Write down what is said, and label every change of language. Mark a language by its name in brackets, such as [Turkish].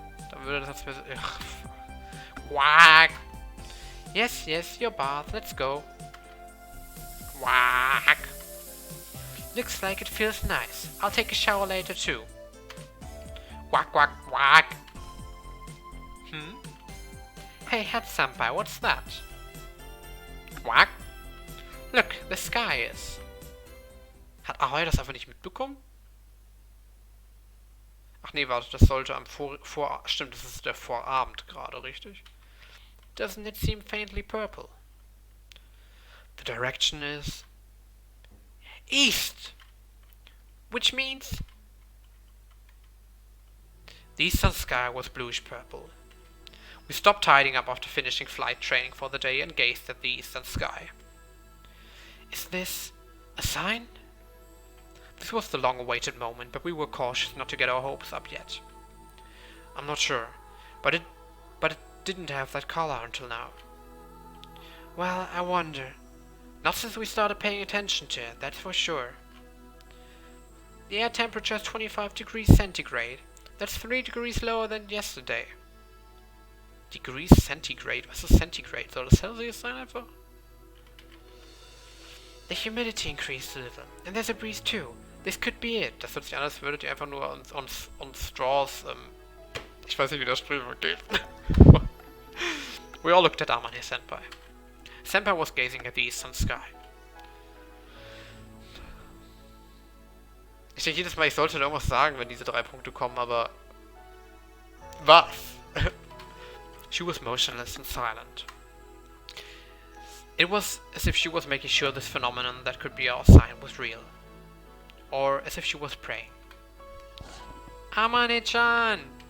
[German] Dann würde das mir so... [English] Quack. Yes, yes, your bath. Let's go. Quack. Looks like it feels nice. I'll take a shower later too. Quack, quack, quack. Hey, Head Senpai, what's that? Quack. Look, the sky is. [German] Hat Ahoy das einfach nicht mitbekommen? Ach nee, warte, das sollte am Stimmt, das ist der Vorabend gerade, richtig? [English] Doesn't it seem faintly purple? The direction is east, which means the eastern sky was bluish purple. We stopped tidying up after finishing flight training for the day and gazed at the eastern sky. Is this a sign? This was the long-awaited moment, but we were cautious not to get our hopes up yet. I'm not sure, but it didn't have that color until now. Well, I wonder. Not since we started paying attention to it, that's for sure. The air temperature is 25 degrees centigrade. That's 3 degrees lower than yesterday. Degrees centigrade? [German] Was ist centigrade? Soll das Celsius sein einfach? [English] The humidity increased a little, and there's a breeze too. This could be it. [German] Das hört sich an, als würdet ihr einfach nur uns Straws, ich weiß nicht, wie das Sprichwort geht. [English] We all looked at Amane-senpai. Senpai was gazing at the eastern sky. [German] Ich denke jedes Mal, ich sollte irgendwas sagen, wenn diese 3 Punkte kommen, aber... Was? [English] She was motionless and silent. It was as if she was making sure this phenomenon that could be our sign was real. Or as if she was praying. Amane-chan!